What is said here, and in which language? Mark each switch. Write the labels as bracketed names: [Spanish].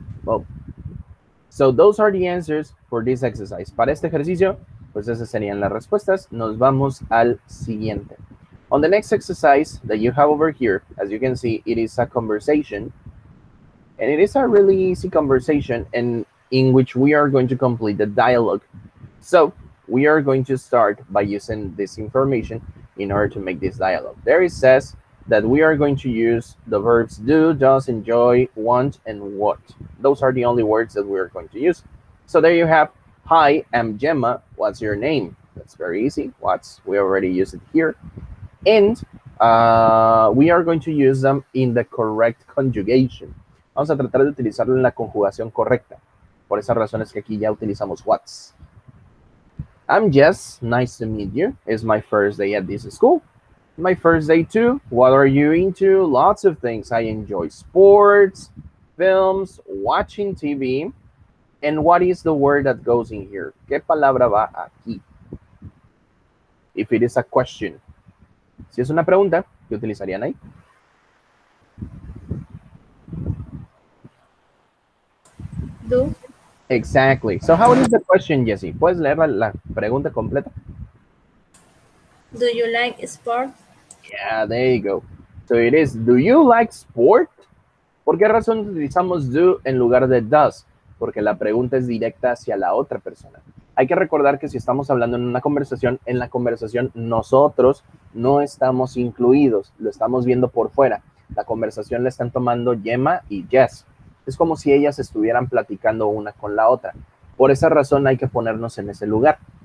[English] Well, so those are the answers for this exercise. [Spanish] Para este ejercicio, pues esas serían las respuestas. Nos vamos al siguiente. [English] On the next exercise that you have over here, as you can see, it is a conversation. And it is a really easy conversation and in which we are going to complete the dialogue. So we are going to start by using this information in order to make this dialogue. There it says that we are going to use the verbs do, does, enjoy, want, and what. Those are the only words that we are going to use. So there you have, hi, I'm Gemma. What's your name? That's very easy. We already used it here. And we are going to use them in the correct conjugation. [Spanish] Vamos a tratar de utilizarlo en la conjugación correcta. Por esa razón es que aquí ya utilizamos what's. [English] I'm Jess. Nice to meet you. It's my first day at this school. My first day too. What are you into? Lots of things. I enjoy sports, films, watching TV. And what is the word that goes in here? [Spanish] ¿Qué palabra va aquí? [English] If it is a question. [Spanish] Si es una pregunta, ¿qué utilizarían ahí? [English] Do. Exactly. So how is the question, Jessie? [Spanish] ¿Puedes leer la pregunta completa? [English] Do you like sport? Yeah, there you go. So it is, do you like sport? [Spanish] ¿Por qué razón utilizamos do en lugar de does? Porque la pregunta es directa hacia la otra persona. Hay que recordar que si estamos hablando en una conversación, en la conversación nosotros no estamos incluidos, lo estamos viendo por fuera. La conversación la están tomando Gemma y Jess. Es como si ellas estuvieran platicando una con la otra. Por esa razón hay que ponernos en ese lugar.